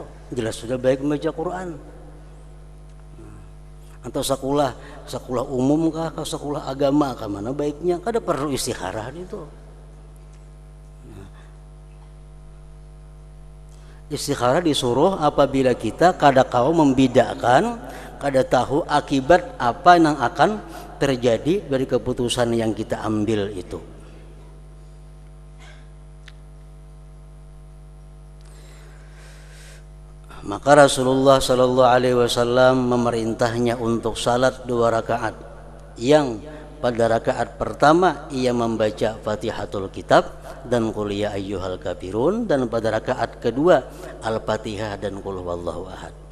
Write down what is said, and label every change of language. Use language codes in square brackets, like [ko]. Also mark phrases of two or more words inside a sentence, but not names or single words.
[id] Jelas sudah baik membaca Quran. Atau sekolah umum kah, atau sekolah agama kah, mana baiknya kada perlu istikharah itu. Istikharah disuruh apabila kita kada kau membedakan, kada tahu akibat apa yang akan terjadi dari keputusan yang kita ambil itu. Maka Rasulullah [ar] صلى الله عليه وسلم [id] memerintahnya untuk salat 2 rakaat, yang pada rakaat pertama ia membaca [ar] فاتحة الكتاب [id] dan [ar] قل يا أيها الكافرون, [id] dan pada rakaat kedua Al-Fatihah dan [ar] قل هو الله أحد.